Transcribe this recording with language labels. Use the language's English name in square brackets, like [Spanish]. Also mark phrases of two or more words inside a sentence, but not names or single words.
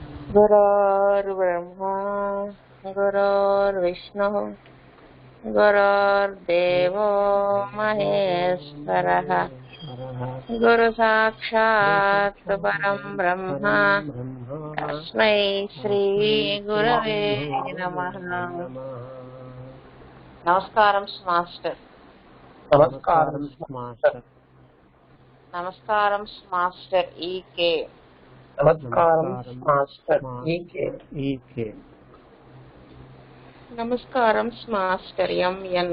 [Sanskrit] गुरुर्ब्रह्मा गुरुर्विष्णुः गुरुर्देवो महेश्वरः गुरुसाक्षात् परं ब्रह्म तस्मै श्री गुरवे नमः। [Telugu] నమస్కారం మాస్టర్. నమస్కారం మాస్టర్. నమస్కారం మాస్టర్ ఈకే. నమస్కారం మాస్టర్ ఈకే. నమస్కారం మాస్టర్ ఎంఎన్.